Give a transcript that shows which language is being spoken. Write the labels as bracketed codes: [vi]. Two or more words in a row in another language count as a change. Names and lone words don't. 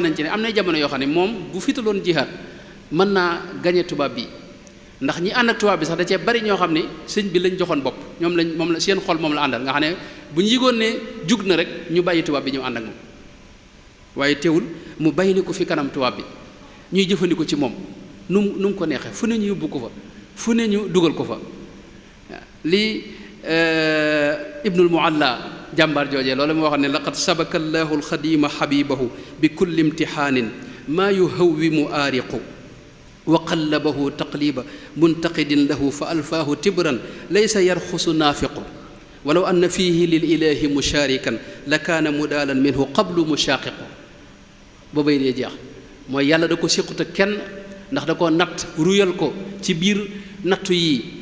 [wo] nañ ci ne am na jamono yoo xam ne moom bu fitaloon jihaad mën naa gañe tubaab bi ndax ñi ànd ak tubaab bi sax da cee bari ñoo xam ne sëñ bi lañ joxoon bopp moom la seen xol moom la àndal nga xam ne bu ñu yëgoon ne jug na rek ñu bàyyi tubaab bi ñëw ànd ak moom waaye teewul mu bàyyi ko fi kanam tubaab bi ñuy jëfandikoo ci moom nu mu ko neexee fu ne ñu yóbbu ko fa fu ne ñu dugal ko fa waaw lii Ibnul Mualla jàmbaar joojee loolu moo wax ne [ar] لقد سبك الله الخادم حبيبه بكل امتحان ما يهوم عارق وقلبه تقليب منتقد له فألفاه تبرا ليس يرخص نافق ولو أن فيه للإله مشاركا لكان مدالا منه قبل مشاقق [wo] boobay dee jeex mooy yàlla da ko séqut ak kenn ndax da ko natt ruyal ko ci biir nattu yi